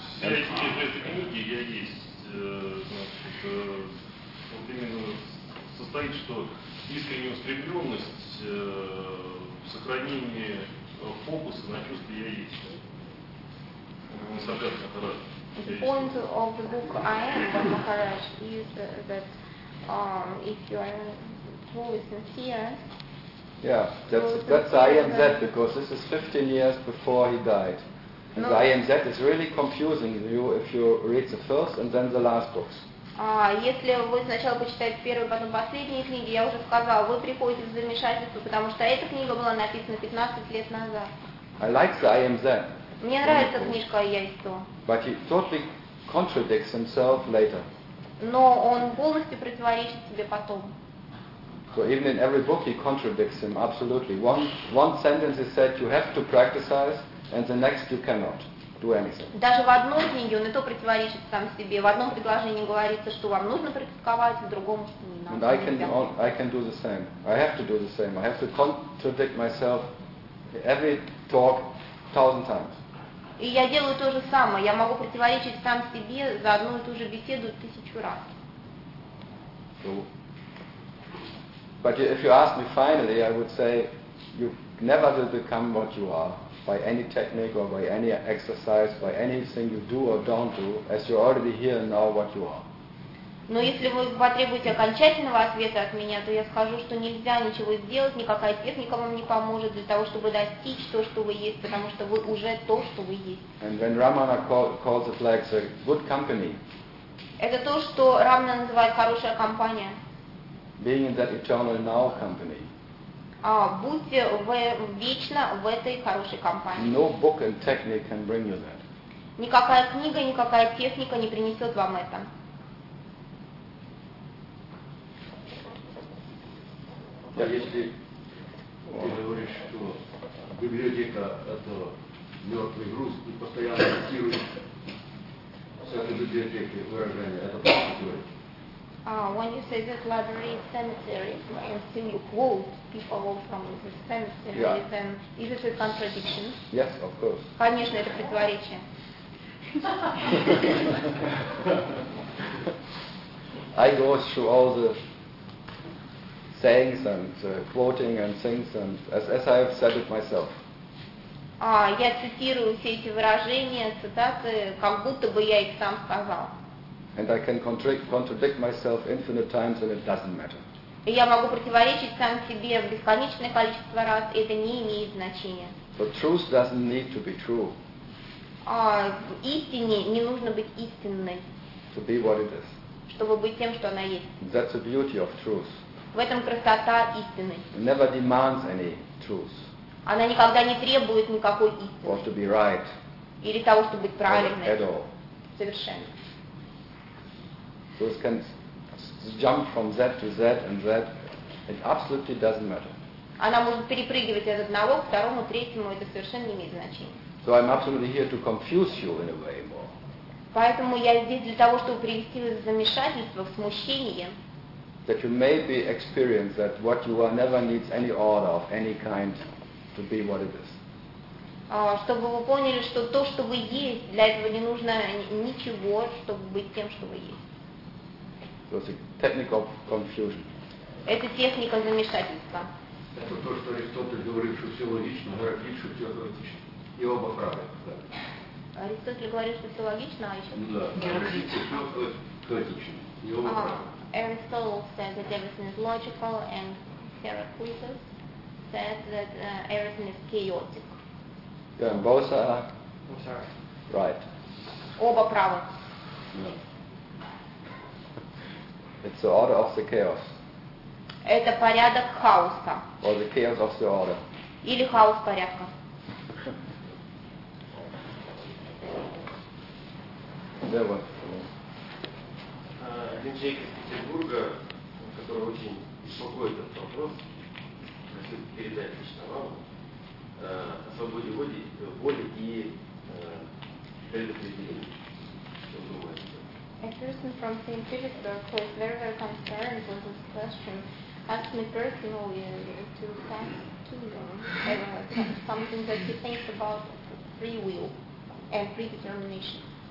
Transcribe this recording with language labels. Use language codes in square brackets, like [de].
[ru] Все эти книги, я есть, значит, вот именно состоит, что искренняя устремленность в сохранении фокуса на чувстве я есть. [en] The point of the book I Am by Maharaj is that if you are truly sincere. Yeah, that's I Am That, because this is 15 years before he died. And no. I Am That is really confusing you if you read the first and then the last books. [ru] Если вы сначала почитаете первую, потом последние книги, я уже сказала, вы приходите в замешательство, потому что эта книга была написана 15 лет назад. [en] I like the I Am That. [ru] Мне нравится книжка «Я есть то». [en] But he totally contradicts himself later. Но он полностью противоречит себе потом. So even in every book he contradicts him absolutely. One sentence is said you have to practice, and the next you cannot do anything. [ru] Даже в одной книге он и то противоречит сам себе. В одном предложении говорится, что вам нужно практиковать, в другом что не надо. [en] And I can do the same. I have to do the same. I have to contradict myself every talk 1000 times. [ru] И я делаю то же самое. Я могу противоречить сам себе за одну и ту же беседу 1000 раз. [en] So, but if you ask me finally, I would say you never will become what you are by any technique or by any exercise, by anything you do or don't do, as you already here now what you are. [ru] Но если вы потребуете окончательного ответа от меня, то я скажу, что нельзя ничего сделать, никакая техника вам не поможет для того, чтобы достичь то, что вы есть, потому что вы уже то, что вы есть. [en] And when Ramana calls it like the good company. [ru] Это то, что Рамана называет хорошая компания. [en] Being in that eternal now company. [ru] Будьте вечно в этой хорошей компании. [en] No book and technique can bring you that. [ru] Никакая книга, никакая техника не принесет вам это. А если ты говоришь, что библиотека – это мертвый груз, ты постоянно цитируешь с этой библиотеки выражение, это просто говорит. [en] When you say that library is cemetery, and still you quote people from the cemetery, yeah. Then is it a contradiction? Yes, of course. [ru] Конечно, это противоречие. [en] I go through all the sayings and quoting and things, and as I have said it myself. [ru] Я цитирую все эти выражения, цитаты, как будто бы я их сам сказал. [en] And I can contradict myself infinite times, and it doesn't matter. [ru] Я могу противоречить сам себе бесконечное количество раз, и это не имеет значения. [en] But truth doesn't need to be true. [ru] Истине не нужно быть истинной. [en] To be what it is. [ru] Чтобы быть тем, что она есть. [en] That's the beauty of truth. [ru] В этом красота истины. [en] It never demands any truth. [ru] Она никогда не требует никакой истины. [en] Or to be right. [ru] Или того, чтобы быть правильной. [en] At all. [ru] Совершенно. [en] So it can jump from Z to Z and Z. It absolutely doesn't matter. [ru] Она может перепрыгивать от одного к второму, третьему, это совершенно не имеет значения. [en] So I'm absolutely here to confuse you in a way more. [ru] Поэтому я здесь для того, чтобы привести вас в замешательство, в смущение. [en] That you may be experience that what you are never needs any order of any kind to be what it is. [ru] Чтобы вы поняли, что то, что вы есть, для этого не нужно ничего, чтобы быть тем, что вы есть. [en] So it's a technique of confusion. [ru] Это техника замешательства. Это то, что Аристотель говорит, что все логично, Гераклит, что все логично. И оба правы. Аристотель говорит, что все логично, а еще... Да, Гераклит, что все логично. [en] Aristotle said that everything is logical, and Heraclitus said that everything is chaotic. Yeah, and both are right. [ru] Оба правы. Yeah. [en] It's the order of the chaos. [ru] Это порядок хаоса. [en] Or the chaos of the order. [ru] Или хаос порядка. [en] There was. [ru] Один человек из Петербурга, который очень беспокоит этот вопрос, хочу передать лично вам о свободе воли, воли и предопределении. Что вы думаете? [en] A person from St. Petersburg was very, very concerned with this question. Asked me personally to ask to him something that he thinks about free will and predetermination.